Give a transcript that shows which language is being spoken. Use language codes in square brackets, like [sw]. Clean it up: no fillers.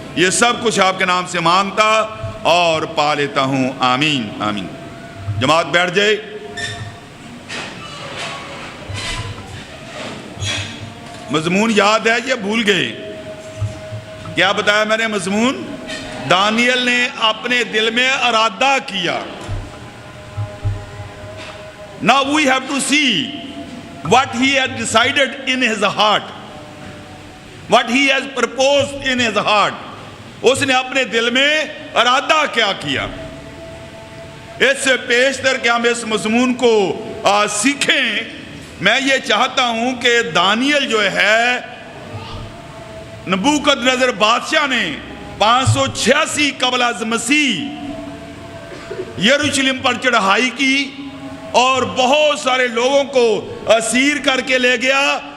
[ur] یہ سب کچھ آپ کے نام سے مانگتا اور پا لیتا ہوں. آمین آمین. جماعت بیٹھ جائے. مضمون یاد ہے یہ بھول گئے؟ کیا بتایا میں نے مضمون؟ دانیل نے اپنے دل میں ارادہ کیا. [en] Now we have to see what he had decided in his heart, what he has proposed in his heart. [ur] اس نے اپنے دل میں ارادہ کیا کیا. اس سے پیشتر کہ ہم اس مضمون کو سیکھیں، میں یہ چاہتا ہوں کہ دانیل جو ہے، نبوکد نظر بادشاہ نے 586 قبل از مسیح یروشلم پر چڑھائی کی اور بہت سارے لوگوں کو اسیر کر کے لے گیا.